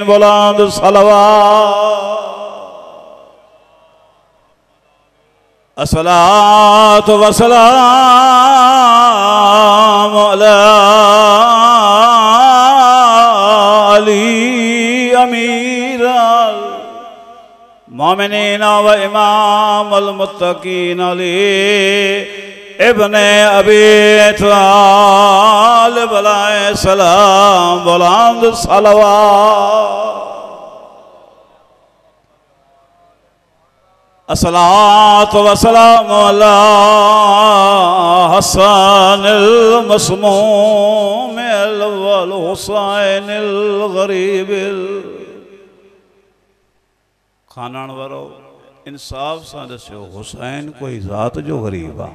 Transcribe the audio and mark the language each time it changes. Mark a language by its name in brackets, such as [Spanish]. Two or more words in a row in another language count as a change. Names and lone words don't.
[Sindhi] बुलंद सलवात [Arabic] الصلاة والسلام على علي أمير مؤمنين وإمام المتقين علي ابن أبي طالب عليه سلام. [Sindhi] बुलंद सलवात [Arabic] الصلاة والسلام على الحسن المسموم والحسين الغريب. [Sindhi] खानण वारो इंसाफ सां दस्यो हुसैन कोई ज़ात जो गरीब आ।